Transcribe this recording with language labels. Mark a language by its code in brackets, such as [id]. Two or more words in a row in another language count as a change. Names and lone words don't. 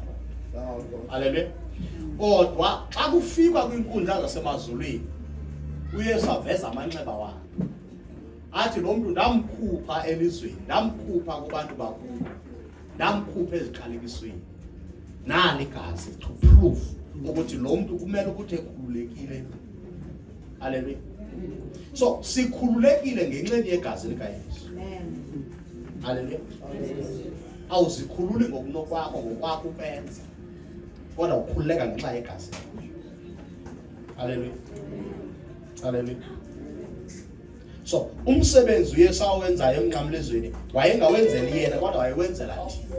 [xh] Hallelujah. Kodwa xa kufika kwinkundla zasemazulwini uYesu aveza amanxeba wakhe. Athi lo muntu ndamkhupha elizweni, ndamkhupha kubantu bakubo, ndamkhupha eziqalekisweni. Nani igazi [en] to prove [xh] ukuthi lo muntu kumele ukuthi ekhululekile. Hallelujah. So sikhululekile ngenxeni yegazi likaYesu. Haleluya. Awuzikhululi ngokunokwakho ngokwakho ukwenza. Kodwa ukhululeka ngenxa yegazi. Haleluya. Haleluya. So umsebenzi uYesu awenzayo emnqamlezweni wayengawenzeli yena kodwa wayewenzela thina.